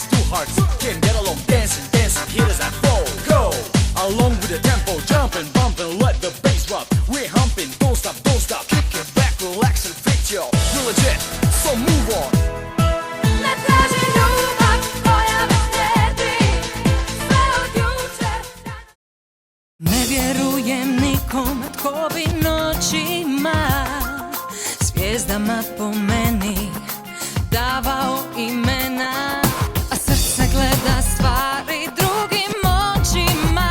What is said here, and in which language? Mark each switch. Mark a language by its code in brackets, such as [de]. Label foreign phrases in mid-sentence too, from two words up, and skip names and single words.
[en] hearts can get along. Dancing, dancing, here as I flow. Go along with the tempo, jumping, bumping, let the bass drop. We're humping, don't stop, don't stop. Kick it back, relax and fit yo. You're legit, so move on. [hr] Ne traži ljubav koja me štedi, sve od jučer. Ne vjerujem nikom tko bi noćima zvijezdama po meni davao imena, a srce gleda stvari drugim očima.